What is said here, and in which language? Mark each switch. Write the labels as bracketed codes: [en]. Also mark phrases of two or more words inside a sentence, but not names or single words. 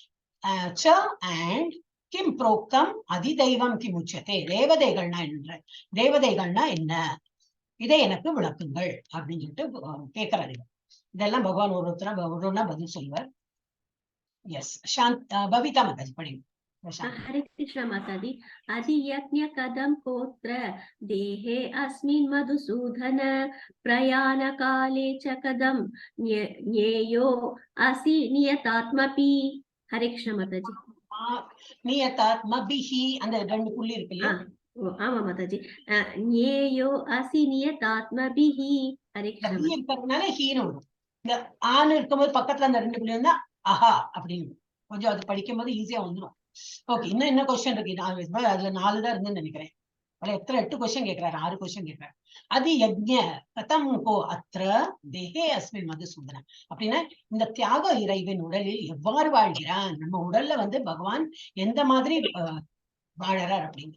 [ta] அண்ட் [sa] किं प्रोक्तम् अधिदैवं किम् उच्यते, [ta] தேவதைகள்னா என்ன, தேவதைகள்னா என்ன, இதை எனக்கு விளக்குங்கள் அப்படின்னு சொல்லிட்டு கேட்கிறாரு. இதெல்லாம் பகவான் ஒருத்தரா பதில் சொல்லுவார். எஸ் பவிதா மாதாஜி படிங்க. [hi] हरे कृष्ण माताजी। [sa] अधियज्ञ कदम कोत्र देहे अस्मिन् मधुसूदन प्रयाण काले च कदम ज्ञेयो असि नियतात्मपि। [hi] हरे कृष्ण माताजी। [ta] நியதாத்மபிஹி அந்த 2 புள்ளி இருக்கு இல்லையா. ஆமா மாதாஜி, [sa] ज्ञेयो असि नियतात्मभिहि। हरे कृष्ण [ta] இருக்கிறதுனால ஹீன்னு வரும். இந்த ஆண் இருக்கும்போது பக்கத்துல அந்த 2 புள்ளி இருந்தா அஹா அப்படின்னு கொஞ்சம் அது படிக்கும் போது ஈஸியா வந்துடும். ஓகே, இன்னும் என்ன கொஸ்டின் இருக்கு, அதுல 4 தான் இருந்துன்னு நினைக்கிறேன். அதுல எத்தனை 8 கொஸ்டின் கேட்கிறாரு, 6 கொஸ்டின் கேட்கிறாரு. அது [sa] यज्ञ कथं को अत्र देहे अस्मिन् मधुसूदन [ta] அப்படின்னா இந்த தியாக இறைவன் உடலில் எவ்வாறு வாழ்கிறான், நம்ம உடல்ல வந்து பகவான் எந்த மாதிரி வாழறார் அப்படின்னு.